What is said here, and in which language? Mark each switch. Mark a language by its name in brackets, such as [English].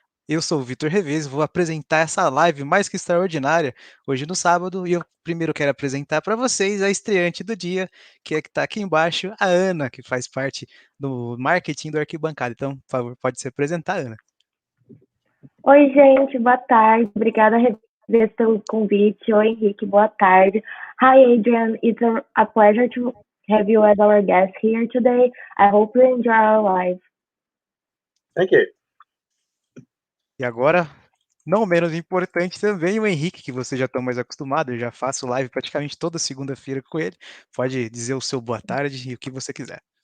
[Portuguese] Eu sou o Vitor Reves, vou apresentar essa live mais que extraordinária hoje no sábado, e eu primeiro quero apresentar para vocês a estreante do dia, que é que está aqui embaixo, a Ana, que faz parte do marketing do Arquibancada. Então, por favor, pode se apresentar, Ana. Oi, gente, boa tarde. Obrigada, Reves, pelo convite. Oi, Henrique, boa tarde. [English] Hi, Adrian. It's a pleasure to have you as our guest here today. I hope you enjoy our live. Thank you. [Portuguese] E agora, não menos importante também, o Henrique, que vocês já estão mais acostumados, eu já faço live praticamente toda segunda-feira com ele. Pode dizer o seu boa tarde e o que você quiser.